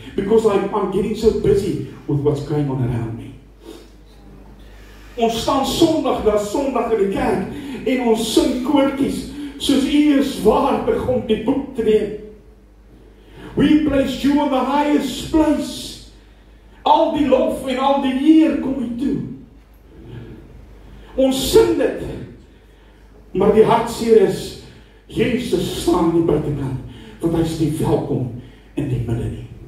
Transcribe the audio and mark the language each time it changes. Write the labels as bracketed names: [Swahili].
[English] Because I'm getting so busy with what's going on around me. [Afrikaans] Ons staan Sondag na Sondag in die kerk en ons sing koortjies soos U is waardig om die boek te neem. [English] We place you on the highest place. [Afrikaans] Al die lof en al die eer kom U toe. Ons sing dit, maar die hartseer is, Jesus staan in die buitenkant, want hy is nie welkom in die midde nie.